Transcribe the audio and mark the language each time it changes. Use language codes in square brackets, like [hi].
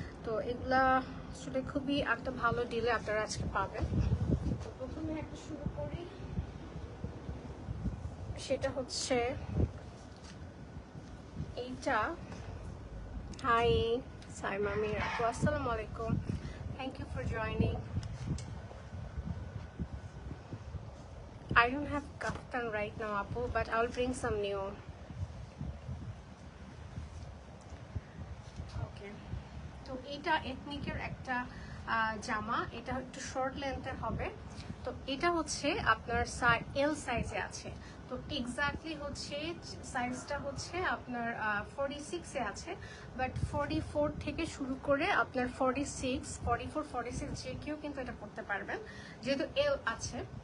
[bn] তো এগুলা আসলে খুবই একটা ভালো ডিলে আপনারা আজকে পাবেন। তো প্রথমে একটা শুরু করি। সেটা হচ্ছে এইটা। হাই সাইমা মির আপু, আসসালামু আলাইকুম, [en] Thank you for joining. I don't have kaftan right now, Apu, but I'll bring some new. Okay. [bn] তো এটা এথনিকের একটা জামা, এটা একটু শর্ট লেন্থের হবে। তো এটা হচ্ছে আপনার এল সাইজে আছে। তো এক্স্যাক্টলি হচ্ছে সাইজটা হচ্ছে আপনার 46-এ আছে, বাট 44 থেকে শুরু করে আপনার 46, 44, 46 যে কেউ কিন্তু এটা পরতে পারবেন, যেহেতু এল আছে।